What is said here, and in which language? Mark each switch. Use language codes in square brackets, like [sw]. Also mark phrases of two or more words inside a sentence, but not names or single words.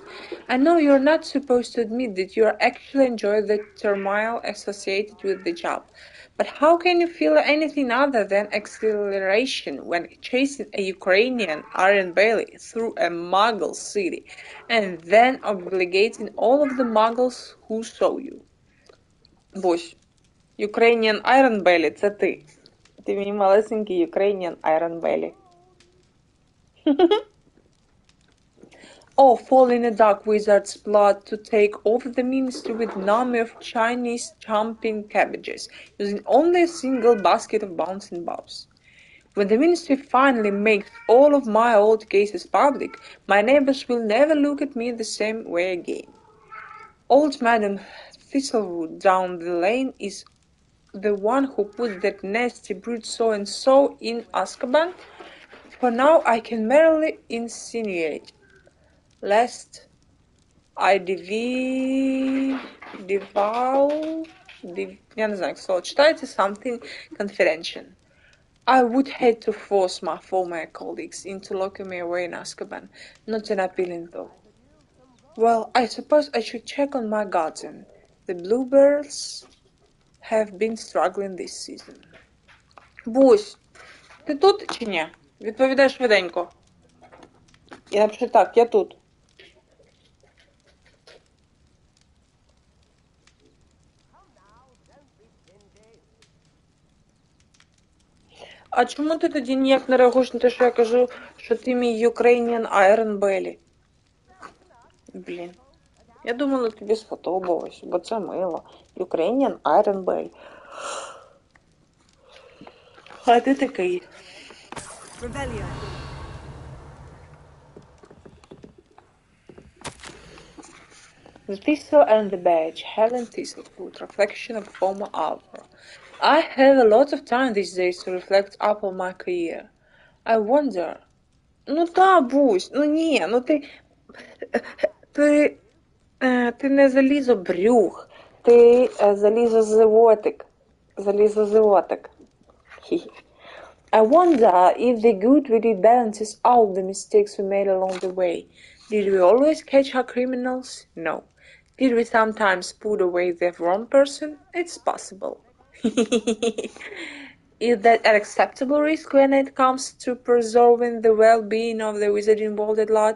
[en] I know you're not supposed to admit that you actually enjoy the turmoil associated with the job, but how can you feel anything other than exhilaration when chasing a Ukrainian iron belly through a Muggle city, and then obligating all of the Muggles who saw you? [uk] Бось. Ukrainian Iron Belly, це ти. Ти мій малесенький Ukrainian Iron Belly. [en] Oh, fall in a dark wizard's blood to take over the ministry with an army of Chinese chomping cabbages, using only a single basket of bouncing balls. When the ministry finally makes all of my old cases public, my neighbors will never look at me the same way again. Old Madam Thistlewood down the lane is the one who put that nasty brute so-and-so in Azkaban? For now I can merely insinuate, lest I [uk] я не знаю, як слово читається, [en] something confidential. I would hate to force my former colleagues into locking me away in Azkaban, not an appealing though. Well, I suppose I should check on my garden. The bluebirds have been struggling this season. [uk] Бусь, ти тут чи ні? Відповідай швиденько. Я напишу так, я тут. А чому ти тоді ніяк не реагуєш на те, що я кажу, що ти мій Ukrainian Iron Belly? Блін. Я думала, тобі сподобалось, бо це мило. Ukrainian Iron Belly. А ти такий. [en] The thistle and the badge, Helen Thistlefoot, reflection of former hour. I have a lot of time these days to reflect upon my career. I wonder. [uk] Ну та, Бусь, ну ні, ну ти не залізобрюх, ти залізозивотик. Залізозивотик. [en] I wonder if the good really balances out the mistakes we made along the way. Did we always catch our criminals? No. Did we sometimes put away the wrong person? It's possible. Is that an acceptable risk when it comes to preserving the well-being of the wizarding world at large?